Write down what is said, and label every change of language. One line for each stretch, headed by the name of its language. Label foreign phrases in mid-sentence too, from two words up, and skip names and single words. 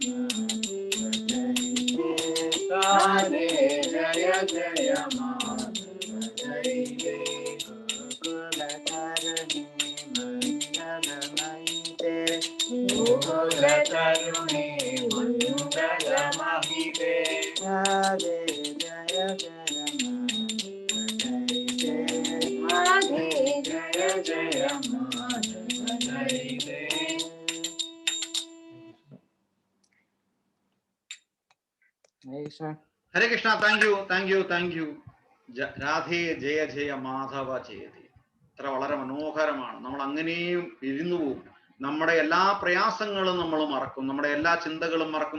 Sanskrit: राधे जय जय तरुणी मंगलमहिते राधे जय जय राधे जय जय माधवैते
Malayalam: ഹരേ കൃഷ്ണ.
English: Thank you.
Sanskrit: രാധേ ജയ ജയ മാധവ ജയതി.
Malayalam: അത്ര വളരെ മനോഹരമാണ്. നമ്മൾ അങ്ങനെയും ഇരുന്നു പോകും. നമ്മുടെ എല്ലാ പ്രയാസങ്ങളും നമ്മൾ മറക്കും, നമ്മുടെ എല്ലാ ചിന്തകളും മറക്കും.